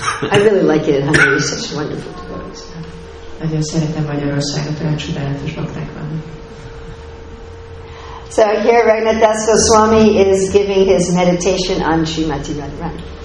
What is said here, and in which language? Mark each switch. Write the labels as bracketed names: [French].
[English] I really like it in Hungary. It's such wonderful devotees. [Hungarian] Nagyon szeretem Magyarországot, olyan csodálatos bakták vannak. [English] So here Raghunath Das Goswami is giving his meditation on Srimati Radharani.